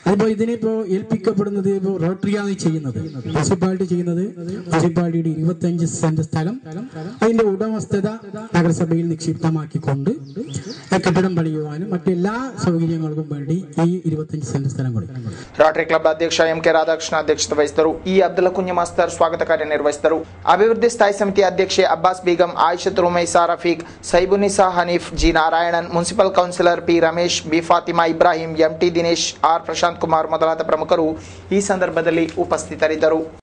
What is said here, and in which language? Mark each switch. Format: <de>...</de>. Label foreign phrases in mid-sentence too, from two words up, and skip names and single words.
<ml>അതിപ്പോൾ ഇതിനിപ്പോൾ ഏൽപ്പിക്കപ്പെടുന്നത് ഇപ്പോൾ റോട്ടറിയാണ് ചെയ്യുന്നത്, മുനിസിപ്പാലിറ്റി ചെയ്യുന്നത്. മുനിസിപ്പാലിറ്റിയുടെ 25 സെന്റ് സ്ഥലം അതിന്റെ ഉടമസ്ഥത നഗരസഭയിൽ നിക്ഷിപ്തമാക്കിക്കൊണ്ട് കെട്ടിടം പണിയുവാനും മറ്റെല്ലാ സൗകര്യങ്ങൾക്കും വേണ്ടി ഈ 25 സെന്റ് സ്ഥലം കൊടുക്കും.</ml> <kn>ರೋಟರಿ ಕ್ಲಬ್ ಅಧ್ಯಕ್ಷ ಎಂ ಕೆ ರಾಧಾಕೃಷ್ಣ ಅಧ್ಯಕ್ಷತೆ ವಹಿಸಿದರು. ಇ ಅಬ್ದುಲ್ಲಾ ಕುಂಜಿ ಮಾಸ್ತರ್ ಸ್ವಾಗತ ಕಾರ್ಯ ನಿರ್ವಹಿಸಿದರು. ಅಭಿವೃದ್ಧಿ ಸ್ಥಾಯಿ ಸಮಿತಿ ಅಧ್ಯಕ್ಷೆ ಅಬ್ಬಾಸ್ ಬೇಗಂ, ಆಯಿಷತ್ ರುಮೈಸಾ ರಫೀಕ್, ಸೈಬುನಿಸಾ ಹನೀಫ್, ಜಿ ನಾರಾಯಣನ್, ಮುನ್ಸಿಪಲ್ ಕೌನ್ಸಿಲರ್ ಪಿ ರಮೇಶ್, ಬಿ ಫಾತಿಮಾ ಇಬ್ರಾಹಿಂ, ಎಂಟಿ ದಿನೇಶ್, ಆರ್ ಪ್ರಶಾಂತ್ ಕುಮಾರ್ ಮೊದಲಾದ ಪ್ರಮುಖರು ಈ ಸಂದರ್ಭದಲ್ಲಿ ಉಪಸ್ಥಿತರಿದ್ದರು.</kn>